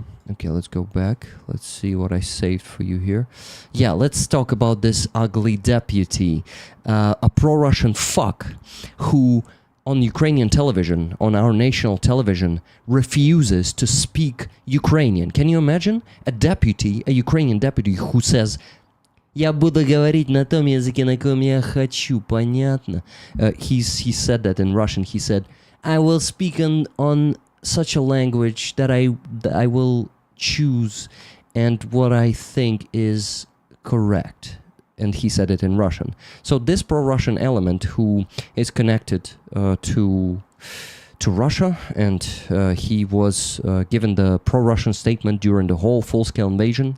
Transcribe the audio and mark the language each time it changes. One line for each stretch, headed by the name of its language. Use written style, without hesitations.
English: Okay, let's go back. Let's see what I saved for you here. Yeah, let's talk about this ugly deputy, a pro-Russian fuck who on Ukrainian television, on our national television, refuses to speak Ukrainian. Can you imagine? A deputy, a Ukrainian deputy who says,
Russian: "Я буду говорить на том языке, на ком я хочу, понятно?"
English: He said that in Russian. He said, "I will speak on such a language that I will choose and what I think is correct." And he said it in Russian. So this pro-Russian element who is connected to Russia, and he was given the pro-Russian statement during the whole full-scale invasion.